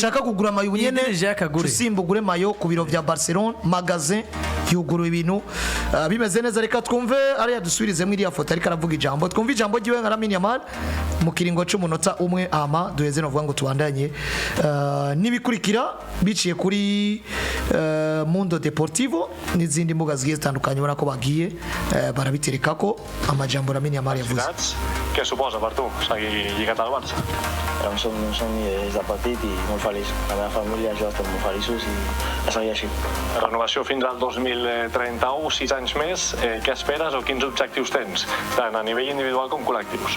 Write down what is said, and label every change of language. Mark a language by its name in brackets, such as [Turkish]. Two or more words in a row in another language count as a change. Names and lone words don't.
[Rundi] ashaka kugura mayo nyene usimbugure mayo ku biro vya Barcelona magaze yuguru ibintu bimeze neza reka twumve ari yadusubirize muri ya foto ariko aravuga ijambo twumve ijambo giwe nka Lamine Yamal mu kiringo cy'umunota umwe ama duheze no vuga ngo tubandanye nibikurikira biciye kuri Mundo Deportivo n'izindi mbuga zigiye zitandukanye ubona ko bagiye barabitereka ko amajambo Lamine Yamal yavuze [Catalan] què suposa per tu seguir lligat al Barça? Era un somni des de petit i molt feliç. La meva família, jo estem molt feliços i a seguir així. Renovació fins al 2031, 6 anys més. Què esperes o quins objectius tens, tant a nivell individual com col·lectius?